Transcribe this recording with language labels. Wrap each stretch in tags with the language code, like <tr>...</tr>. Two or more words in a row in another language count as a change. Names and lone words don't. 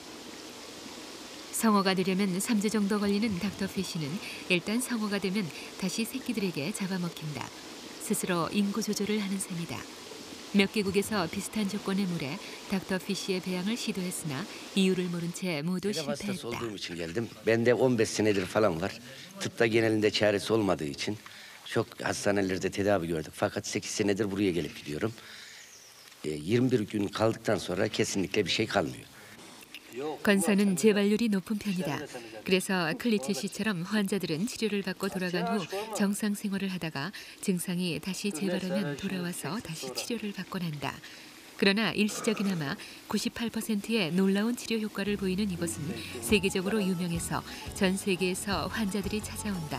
<ko>성어가 되려면 3주 정도 걸리는 닥터피쉬는 일단 성어가 되면 다시 새끼들에게 잡아먹힌다. 스스로 인구 조절을 하는 셈이다. 몇 개국에서 비슷한 조건의 물에 닥터 피쉬의 배양을 시도했으나 이유를 모른 채 모두 실패했다.</ko> <tr>olduğum için geldim. Bende 15 senedir falan var. Tıpta genelinde çaresi olmadığı için çok hastanelerde tedavi gördük. Fakat 8 senedir buraya gelip gidiyorum. 21 gün kaldıktan sonra kesinlikle bir şey kalmıyor.</tr> <ko>건선은 재발률이 높은 편이다. 그래서 클리체 씨처럼 환자들은 치료를 받고 돌아간 후 정상 생활을 하다가 증상이 다시 재발하면 돌아와서 다시 치료를 받곤 한다. 그러나 일시적이나마 98%의 놀라운 치료 효과를 보이는 이곳은 세계적으로 유명해서 전 세계에서 환자들이 찾아온다.</ko>